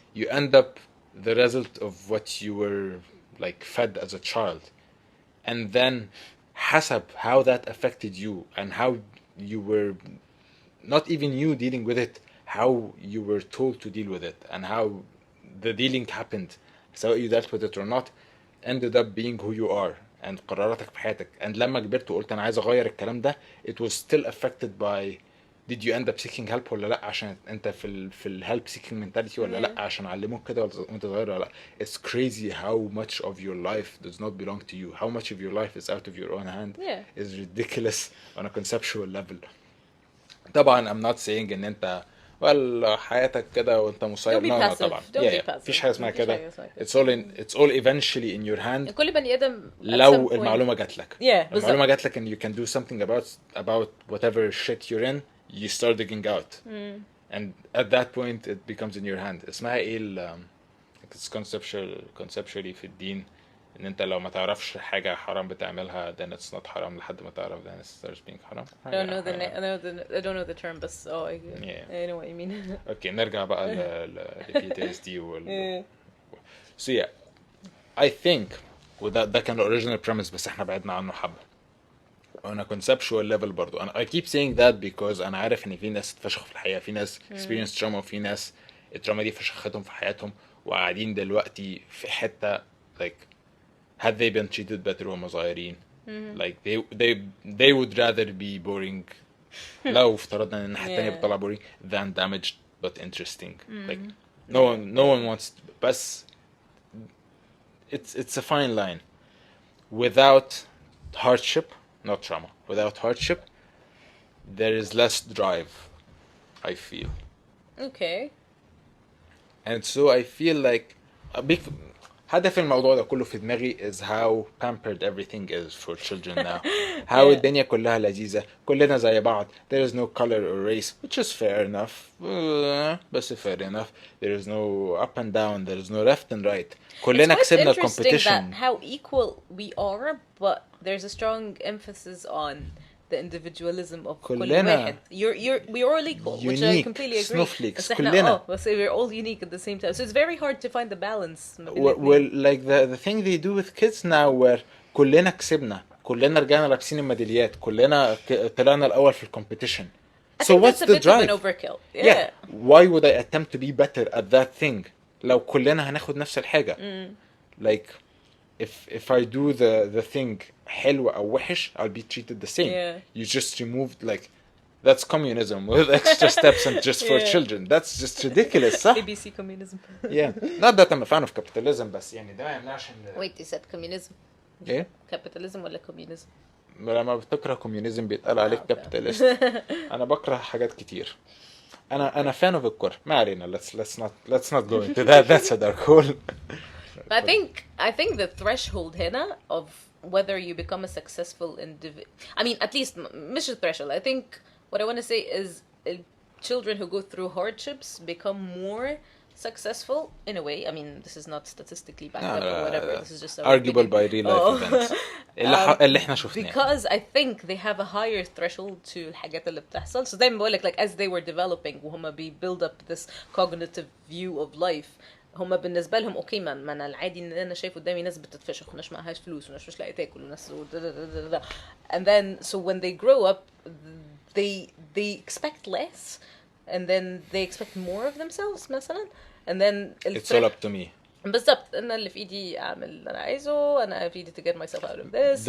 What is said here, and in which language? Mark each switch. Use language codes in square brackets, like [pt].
[en] You end up the result of what you were like fed as a child, and then حسب how that affected you and how you were, not even you dealing with it, how you were told to deal with it and how the dealing happened, سواء you dealt with it or not, ended up being who you are and [ar] قراراتك في حياتك. and لما كبرت وقلت انا عايز اغير الكلام ده, [en] it was still affected by did you end up seeking help [ar] ولا لا, عشان انت في ال [en] help seeking mentality [ar] ولا لا, عشان علموك كده وانت صغير ولا لا. [en] It's crazy how much of your life does not belong to you, how much of your life is out of your own hand. Yeah. is ridiculous on a conceptual level. [ar] طبعا [en] I'm not saying [ar] ان انت حياتك كده وانت مسير. [en] Don't be no passive. [ar] طبعا. [en] Don't be passive. [ar] مفيش حاجه اسمها مفيش كده. حاجة اسمها كده. [en] it's all eventually in your hand. [ar] كل بني آدم [en] at some [ar] لو [en] point. [ar] المعلومه جات لك. [en] Yeah, [ar] المعلومه جات لك [en] and you can do something about whatever shit you're in, you start digging out. and at that point it becomes in your hand. [ar] اسمها ايه [en] it's conceptually [ar] في الدين, ان انت لو ما تعرفش حاجه حرام بتعملها [en] then it's not [ar] حرام لحد ما تعرف [en] then it starts being [ar] حرام. [en] I don't know I don't know the term, but I know what you mean. [ar] اوكي نرجع بقى ل PTSD وال [en] so yeah I think [ar] ده كان [en] original premise, [ar] بس احنا بعدنا عنه حبه [en] on a conceptual level [ar] برضو. [en] I keep saying that because [ar] انا عارف ان في ناس اتفشخوا في الحياه, في ناس [en] experience trauma, [ar] وفي ناس التراما دي فشختهم في حياتهم وقاعدين دلوقتي في حته [en] like had they been treated better [ar] وهم صغيرين, [en] like they would rather be boring [ar] لو افترضنا ان الناحية التانية بتطلع [en] boring than damaged but interesting. like no one wants بس it's a fine line. Without hardship, not trauma, without hardship there is less drive, I feel. Okay. And so I feel like a big [ar] هدف الموضوع ده كله في دماغي [en] is how pampered everything is for children now. how [ar] الدنيا كلها لذيذة, كلنا زي بعض, [en] there is no color or race, which is fair enough, بس fair enough. There is no up and down, there is no left and right. [ar] كلنا كسبنا [en] It's quite interesting competition. that how equal we are, but there's a strong emphasis on the individualism of [ar] كل واحد. [en] We're all equal, which I completely agree. snowflakes, كلنا. بس we're all unique at the same time, so it's very hard to find the balance. Well, like the thing they do with kids now, where [ar] كلنا كسبنا, كلنا رجعنا لابسين الميداليات, كلنا طلعنا الأول في الكومبيتيشن. [en] So what's the drive? Of an overkill. Yeah. Why would I attempt to be better at that thing? [ar] لو كلنا هناخد نفس الحاجة. [en] Like if I do the thing [ar] حلو أو وحش, [en] I'll be treated the same. Yeah. You just removed like that's communism with extra steps and just for children. That's just ridiculous, صح? ABC communism. Yeah. Not that I'm a fan of capitalism, [ar] بس يعني ده ما يمنعش ان [en] Wait, you said communism. [ar] ايه؟ [en] Capitalism ولا communism? [ar] لما بتكره كوميونيزم بيتقال عليك كابيتاليست. انا بكره حاجات كتير. انا [en] fan of [ar] الكره. ما علينا. [en] Let's not go into that. That's a dark hole. I think the threshold هنا of whether you become a successful individual, I mean, at least مش threshold. I think what I want to say is children who go through hardships become more successful in a way. I mean, this is not statistically backed up or whatever. This is just arguable by real life events. [ar] اللي احنا شفناه. [en] Because I think they have a higher threshold to [ar] الحاجات اللي بتحصل. [en] So [ar] دايما بقولك [en] like as they were developing وهم build up this cognitive view of life, [ar] هم بالنسبة لهم اوكي ما انا العادي ان انا شايف قدامي ناس بتتفشخ وناس معهاش فلوس وناس مش لاقي تاكل وناس [en] and then so when they grow up they expect less and then they expect more of themselves مثلا and then it's all up to me. [ar] بالضبط انا اللي في ايدي اعمل اللي انا عايزه, انا في ايدي [en] to get myself out of this.